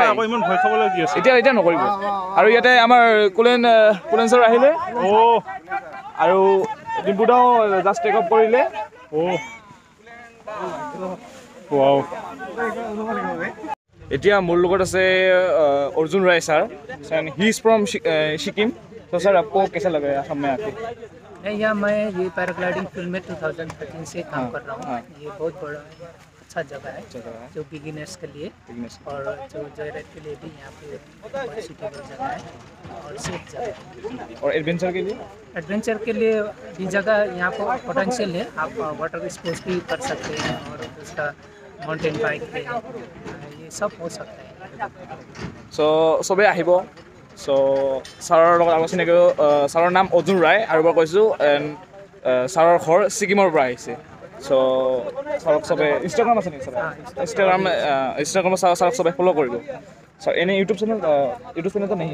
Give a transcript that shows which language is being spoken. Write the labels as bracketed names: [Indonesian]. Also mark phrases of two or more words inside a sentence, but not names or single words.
[Assamese] ইমান ভয় খাবলৈ কি আছে এতিয়া নকৰিব আৰু ইয়াতে আমাৰ কুলেন ছাৰ আহিলে আৰু ডিম্পু দাও [English] just take off [Assamese] কৰিলে এতিয়া মোৰ লগত আছে [English] Arjun Rai sir he is from Sikkim [Hindi] तो सर आपको कैसा लगा असम में आके नहीं यहाँ मैं ये [English] paragliding field [Hindi] में 2013 से काम कर रहा हूँ ये बहुत बड़ा अच्छा जगह है जो बिगिनर्स के लिए और जो जॉयराइड के लिए भी यहाँ पे बहुत सूटेबल जगह है और सेफ जगह है और एडवेंचर के लिए भी जगह यहाँ पर पोटेंशियल है आप [English] water sports [Hindi] भी कर सकते हैं और उसका [English] mountain bike [Hindi] पे ये सब हो सकता है [Assamese] চ' চবেই আহিব চ' ছাৰৰ লগত আমাৰ চিনাকি ছাৰৰ নাম অৰ্জুন ৰায় আৰু এবাৰ কৈছোঁ এণ্ড ছাৰৰ ঘৰ ছিকিমৰ পৰা আহিছে চ' ছাৰক চবে ইনষ্টাগ্ৰাম আছে নেকি ছাৰ ইনষ্টাগ্ৰামত ছাৰক চবে ফ'ল' কৰিব ছাৰ এনে ইউটিউব চেনেলটো নাহি